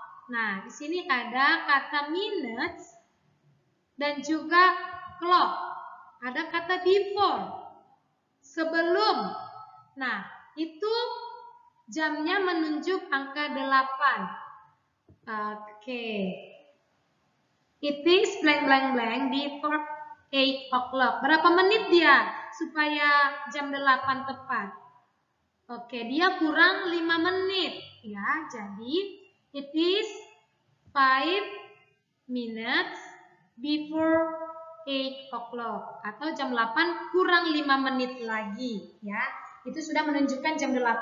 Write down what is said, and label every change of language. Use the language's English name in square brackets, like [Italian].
[Indonesian] Nah, di sini ada kata minutes dan juga clock. Ada kata before, sebelum. Nah, itu jamnya menunjuk angka 8. Okay. [English] It is blank blank blank before 8 o'clock. [Indonesian] Berapa menit dia supaya jam 8 tepat? Oke, dia kurang 5 menit. Ya, jadi [English] it is 5 minutes before 8 o'clock. [Indonesian] Atau jam 8 kurang 5 menit lagi. Ya, itu sudah menunjukkan jam 8.